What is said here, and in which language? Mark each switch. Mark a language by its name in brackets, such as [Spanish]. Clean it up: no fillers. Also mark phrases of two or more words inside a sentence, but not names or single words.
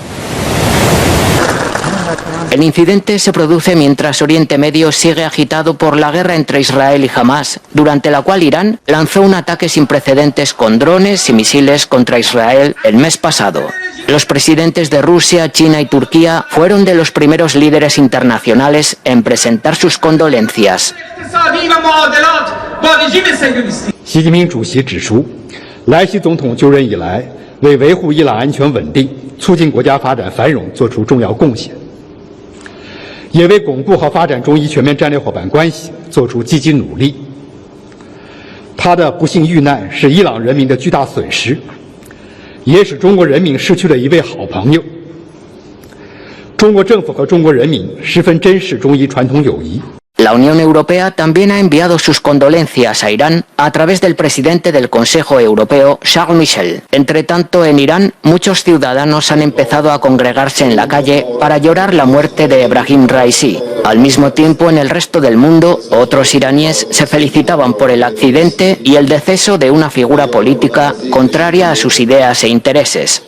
[Spanish] El incidente se produce mientras Oriente Medio sigue agitado por la guerra entre Israel y Hamás, durante la cual Irán lanzó un ataque sin precedentes con drones y misiles contra Israel el mes pasado. Los presidentes de Rusia, China y Turquía fueron de los primeros líderes internacionales en presentar sus condolencias. [Chinese] 习近平主席指出，莱西总统就任以来，为维护伊朗安全稳定、促进国家发展繁荣作出重要贡献，也为巩固和发展中伊全面战略伙伴关系作出积极努力。他的不幸遇难是伊朗人民的巨大损失，也使中国人民失去了一位好朋友。中国政府和中国人民十分珍视中伊传统友谊。 [Spanish] La Unión Europea también ha enviado sus condolencias a Irán a través del presidente del Consejo Europeo, Charles Michel. Entre tanto, en Irán, muchos ciudadanos han empezado a congregarse en la calle para llorar la muerte de Ebrahim Raisi. Al mismo tiempo, en el resto del mundo, otros iraníes se felicitaban por el accidente y el deceso de una figura política contraria a sus ideas e intereses.